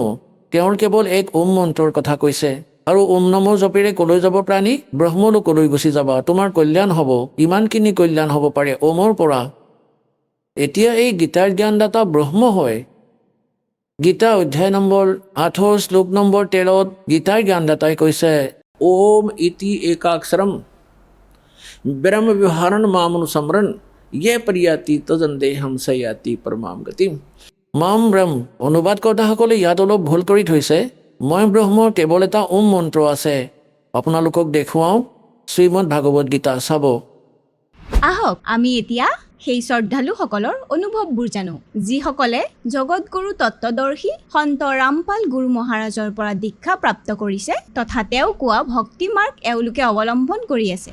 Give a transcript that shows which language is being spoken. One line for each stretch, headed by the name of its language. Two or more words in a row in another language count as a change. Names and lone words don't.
Assamese: তেওঁৰ কেৱল এক ওম মন্ত্ৰৰ কথা কৈছে। আৰু ওম নামৰ জপেৰে ক'লৈ যাব প্ৰাণী? ব্ৰহ্মলোকলৈ গুচি যাবা, তোমাৰ কল্যাণ হ'ব। ইমানখিনি কল্যাণ হ'ব পাৰে ওমৰ পৰা। এতিয়া এই গীতাৰ জ্ঞানদাতা ব্ৰহ্ম হয়। গীতা অধ্যায় নম্বৰ 8 শ্লোক নম্বৰ 13 গীতাৰ জ্ঞানদাতাই কৈছে,
Sanskrit: ओम इति एकाक्षरम ब्रह्म विहारण मामनुसमरण ये परियाति तजन देहम सयाति परमाम गतिम। মাম ব্ৰহ্ম।
Assamese: অনুবাদকৰ্তাসকলে ইয়াত অলপ ভুল কৰি থৈছে। মই ব্ৰহ্মৰ কেৱল এটা ওম মন্ত্ৰ আছে। আপোনালোকক দেখুৱাওঁ শ্ৰীমদ ভাগৱত গীতা, চাব। আহক আমি এতিয়া সেই শ্ৰদ্ধালুসকলৰ অনুভৱবোৰ জানো, যিসকলে জগতগুৰু তত্ত্বদৰ্শী সন্ত ৰামপাল গুৰু মহাৰাজৰ পৰা দীক্ষা প্ৰাপ্ত কৰিছে তথা তেওঁ কোৱা ভক্তি মাৰ্গ এওঁলোকে অৱলম্বন কৰি আছে।